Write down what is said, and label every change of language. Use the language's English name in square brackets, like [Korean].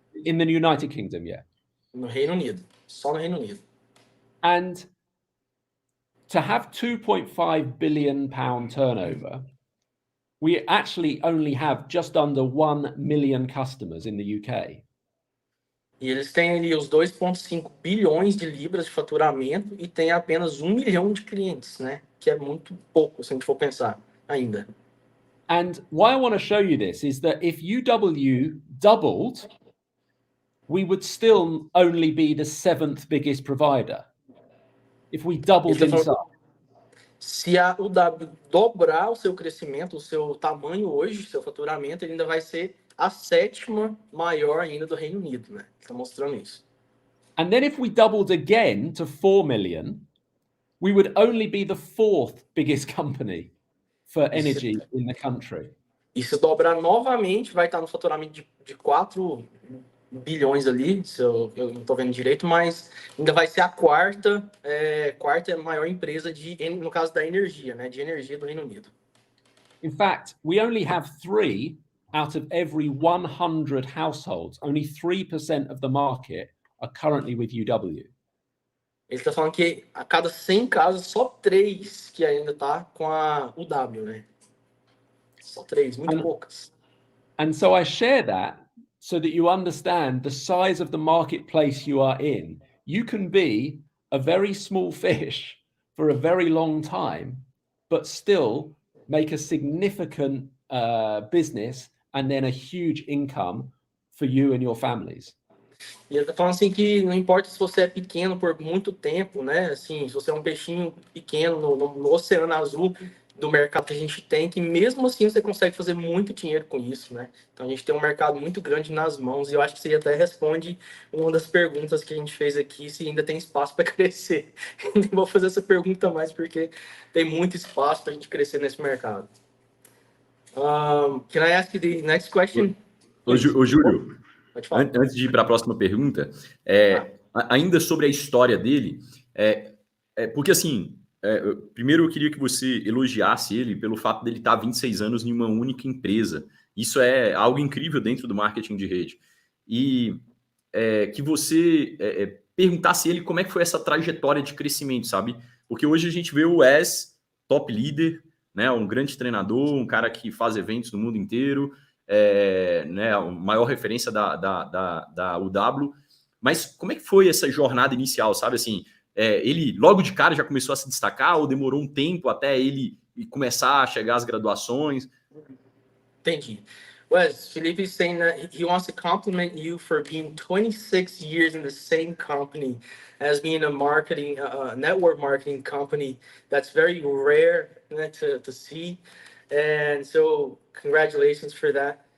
[English] In the United Kingdom, yeah. [Portuguese] No Reino Unido. Só no Reino Unido. [English] And to have 2.5 billion pound turnover, we actually only have just under 1 million customers in the UK. [Portuguese] E eles têm ali os 2,5 bilhões de libras de faturamento e tem apenas 1 milhão de clientes, né? Que é muito pouco, se a gente for pensar ainda. [English] And why I want to show you this is that if UW doubled, we would still only be the 7th biggest provider. If we doubled in size. [Portuguese] Se a UW dobrar o seu crescimento, o seu tamanho hoje, seu faturamento, ele ainda vai ser a 7ª maior ainda do Reino Unido, né? Está mostrando isso. [English] And then if we doubled again to 4 million, we would only be the 4th biggest company for energy in the country. [Portuguese] E se dobrar novamente, vai estar no faturamento de 4 bilhões ali, se eu não estou vendo direito, mas ainda vai ser a quarta maior empresa no caso da energia, né? De energia do Reino Unido. [English] In fact, we only have 3 out of every 100 households. Only 3% of the market are currently with UW. [Portuguese] Ele está falando que a cada 100 casas, só 3 que ainda tá com a UW, né? Só 3, muito poucas. [English] And so I share that so that you understand the size of the marketplace you are in. You can be a very small fish for a very long time, but still make a significant business and then a huge income for you and your families. [Portuguese] E ele tá falando assim que não importa se você é pequeno por muito tempo, né? Assim, se você é um peixinho pequeno no oceano azul do mercado que a gente tem, que mesmo assim você consegue fazer muito dinheiro com isso, né? Então a gente tem um mercado muito grande nas mãos e eu acho que você até responde uma das perguntas que a gente fez aqui, se ainda tem espaço para crescer. Nem vou fazer essa pergunta mais porque tem muito espaço para a gente crescer nesse mercado. [English] Can I ask you the next question? [Portuguese] Ô, Júlio, Pode falar. antes de ir para a próxima pergunta, ainda sobre a história dele, porque assim, primeiro eu queria que você elogiasse ele pelo fato dele estar há 26 anos em uma única empresa. Isso é algo incrível dentro do marketing de rede. E que você perguntasse a ele como é que foi essa trajetória de crescimento, sabe? Porque hoje a gente vê o Wes, top líder, né? Um grande treinador, um cara que faz eventos no mundo inteiro, né? A maior referência da UW. Mas como é que foi essa jornada inicial, sabe? Assim, ele logo de cara já começou a se destacar ou demorou um tempo até ele começar a chegar às graduações? Entendi. [English] Wes, Felipe is saying that he wants to compliment you for being 26 years in the same company as being a marketing, network marketing company. That's very rare to see. And so congratulations for that.